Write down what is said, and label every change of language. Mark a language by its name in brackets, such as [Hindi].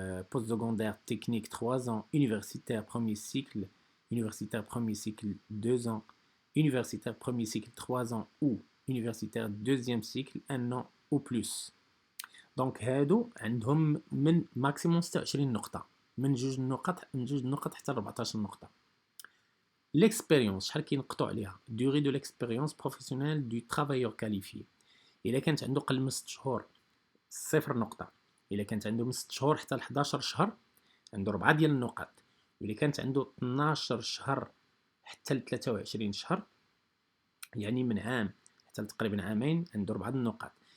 [French] postsecondaire technique 3 ans, universitaire premier cycle 2 ans, universitaire premier cycle 3 ans ou universitaire deuxième cycle 1 an ou plus. [Arabic] Donc هادو عندهم من ماكسيموم 26 نقطة من 2 نقط حتى 14 نقطة. [French] L'expérience [Arabic] شحال كينقطوا عليها [French] durée de l'expérience professionnelle du travailleur qualifié. [Arabic] إلا كانت عنده قل من 6 شهور 0 نقطة. إلا كانت عنده من 6 شهور حتى ل 11 شهر عنده 4 ديال النقاط. وإلا كانت عنده 12 شهر حتى ل 23 شهر يعني من عام حتى تقريبا عامين عنده 4 النقاط.